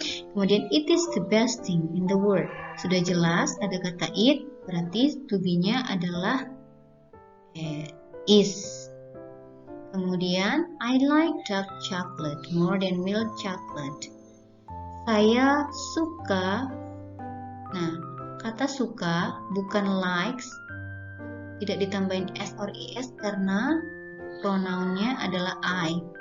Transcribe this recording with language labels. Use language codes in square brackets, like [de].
[en] Kemudian it is the best thing in the world. [id] Sudah jelas ada kata it, berarti to be-nya adalah is. [en] Kemudian I like dark chocolate more than milk chocolate. [id] Saya suka, nah kata suka bukan likes, tidak ditambahin s or es karena pronounnya adalah I.